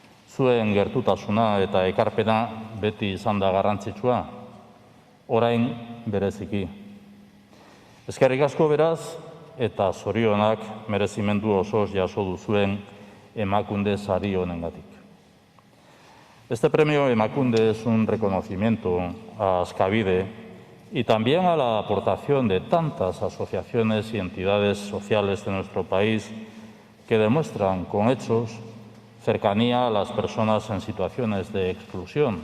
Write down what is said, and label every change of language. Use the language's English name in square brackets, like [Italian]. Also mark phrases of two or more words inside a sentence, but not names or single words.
[Basque] Zuen gertutasuna eta ekarpena beti izan da garrantzitsua, orain bereziki. Eskerrik asko beraz, eta zorionak merezimendu osoz jaso duzuen Emakunde sari honengatik. [Spanish] Este premio Emakunde es un reconocimiento a Askabide y también a la aportación de tantas asociaciones y entidades sociales de nuestro país que demuestran con hechos cercanía a las personas en situaciones de exclusión.